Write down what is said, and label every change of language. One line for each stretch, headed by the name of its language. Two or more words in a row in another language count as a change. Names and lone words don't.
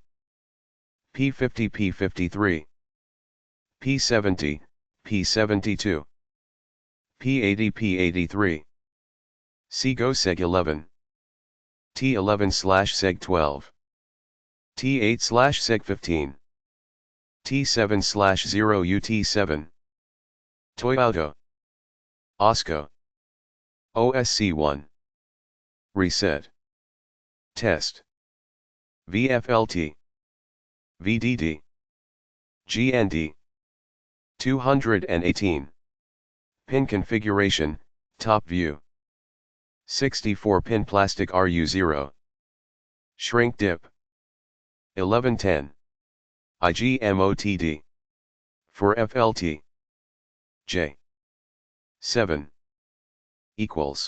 English: P50 P53. P70, P72. P80 P83. SEGO SEG11. T11/SEG12. T8/SEG15. T7/0UT7. Toyota. OSCO. OSC1. Reset. Test. VFLT. VDD. GND. 218. Pin configuration, top view. 64-pin plastic RU0. Shrink dip. 1110. IGMOTD. For FLT. J. 7. Equals.